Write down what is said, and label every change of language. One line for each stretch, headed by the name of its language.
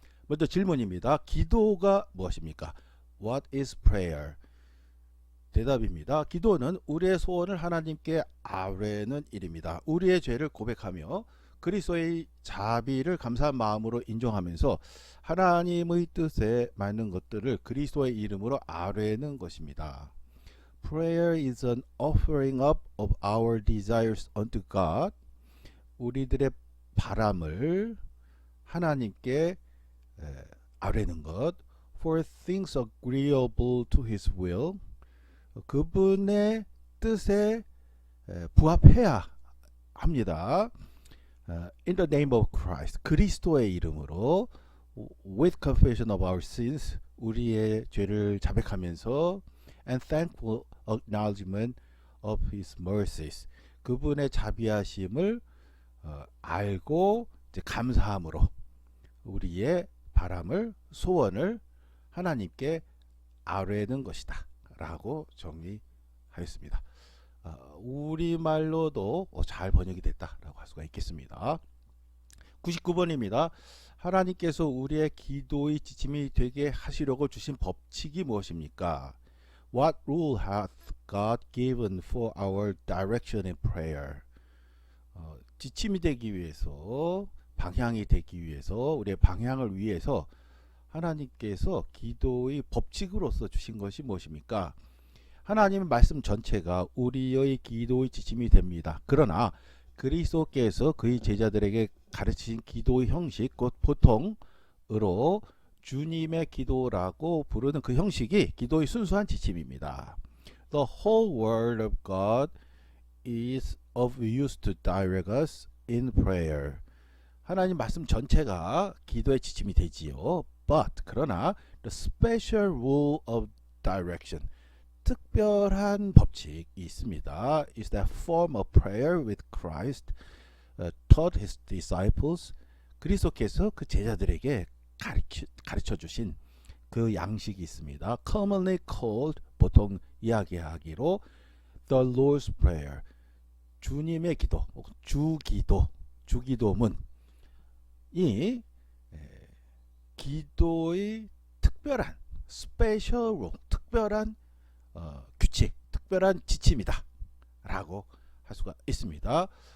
Korean: 먼저 질문입니다. 기도가 무엇입니까?
English: What is prayer?
Korean: 대답입니다. 기도는 우리의 소원을 하나님께 아뢰는 일입니다. 우리의 죄를 고백하며 그리스도의 자비를 감사한 마음으로 인정하면서 하나님의 뜻에 맞는 것들을 그리스도의 이름으로 아뢰는 것입니다.
English: Prayer is an offering up of our desires unto God.
Korean: 우리들의 바람을 하나님께 아뢰는 것.
English: For things agreeable to His will.
Korean: 그분의 뜻에 부합해야 합니다.
English: In the name of Christ.
Korean: 그리스도의 이름으로
English: with confession of our sins.
Korean: 우리의 죄를 자백하면서
English: and thankful acknowledgement of His mercies.
Korean: 그분의 자비하심을 알고 이제 감사함으로 우리의 바람을 소원을 하나님께 아뢰는 것이다 라고 정리하였습니다. 우리말로도 잘 번역이 됐다라고 할 수가 있겠습니다. 99번입니다. 하나님께서 우리의 기도의 지침이 되게 하시려고 주신 법칙이 무엇입니까?
English: What rule hath God given for our direction in prayer?
Korean: 지침이 되기 위해서, 방향이 되기 위해서, 우리의 방향을 위해서 하나님께서 기도의 법칙으로서 주신 것이 무엇입니까? 하나님의 말씀 전체가 우리의 기도의 지침이 됩니다. 그러나 그리스도께서 그의 제자들에게 가르치신 기도의 형식, 곧 보통으로 주님의 기도라고 부르는 그 형식이 기도의 순수한 지침입니다.
English: The whole word of God is of use to direct us in prayer.
Korean: 하나님 말씀 전체가 기도의 지침이 되지요.
English: But
Korean: 그러나
English: the special rule of direction,
Korean: 특별한 법칙이 있습니다.
English: Is that form of prayer with Christ taught his disciples.
Korean: 그리스도께서 그 제자들에게 가르쳐 주신 그 양식이 있습니다.
English: Commonly called,
Korean: 보통 이야기하기로
English: the Lord's Prayer,
Korean: 주님의 기도, 주기도, 주기도문이 기도의 특별한 스페셜 룰, 특별한 규칙, 특별한 지침이다 라고 할 수가 있습니다.